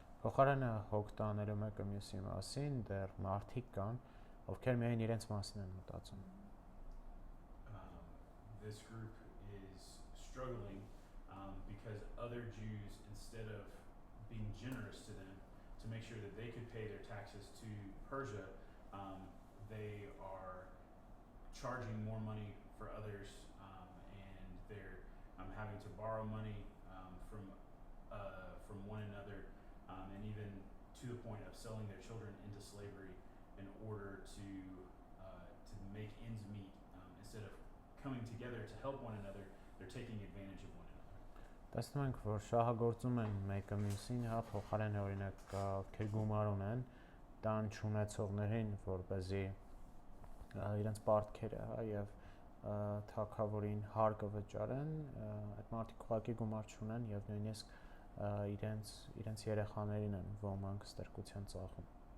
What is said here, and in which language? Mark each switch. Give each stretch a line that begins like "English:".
Armenian: Փոխարենը հոգ տանելու մեկը մյուսի մասին, դեռ մարդիկ կան, ովքեր միայն իրենց մասին են մտածում։
English: This group is struggling because other Jews, instead of being generous to them to make sure that they could pay their taxes to Persia, they are charging more money for others, and they're having to borrow money from one another to the point of selling their children into slavery in order to make ends meet. Instead of coming together to help one another, they're taking advantage of one another.
Armenian: Տեսնում ենք, որ շահագործում են մեկը մյուսին, հա, փոխարեն օրինակ ովքեր գումար ունեն, տան չունեցողներին, որպեսզի իրենց պարտքերը, հա, եւ թագավորին հարկը վճարեն, այդ մարդիկ ուղղակի գումար չունեն եւ նույնիսկ իրենց երեխաներին են ոմանք ստրկության ծախում։